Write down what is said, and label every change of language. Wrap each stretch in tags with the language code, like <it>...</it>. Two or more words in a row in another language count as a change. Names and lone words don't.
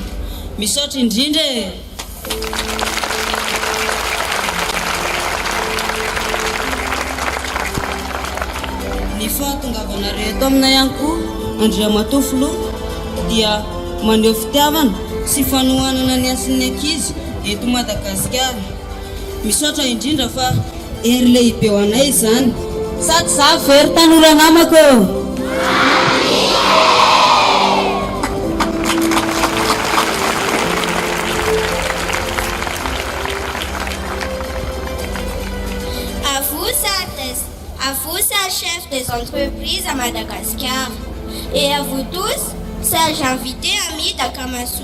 <mg>Misaotra indrindra ny fahatongavanareo eto aminay ihany koa Andriamatofolo dia maneho fitiavana sy fanohanana ny asin'ny ankizy eto Madagasikara. Misaotra indrindra fa ery lehibe ho anay izany sady za very tanora namako.</mg> <fr>À vous, chef des entreprises à Madagascar, et à vous tous, sages invités amis d'Akamasu.</fr>